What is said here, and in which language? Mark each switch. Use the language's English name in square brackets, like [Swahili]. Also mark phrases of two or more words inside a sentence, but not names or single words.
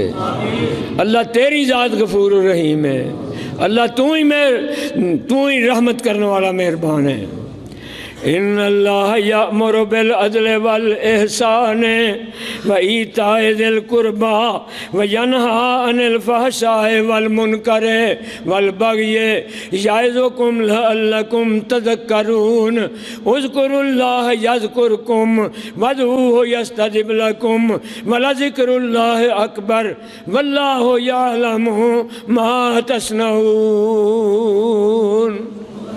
[Urdu] اللہ تیری ذات غفور الرحیم ہے، اللہ تو ہی رحمت کرنے والا مہربان ہے۔ [Arabic] ان اللہ یأمر بالعدل والإحسان وإیتاء ذی القربى وینہی عن الفحشاء والمنکر والبغی یعظکم لعلکم تذکرون اذکروا اللہ یذکرکم وادعوہ یستجب لکم ولذکر اللہ اکبر واللہ یعلم ما تصنعون.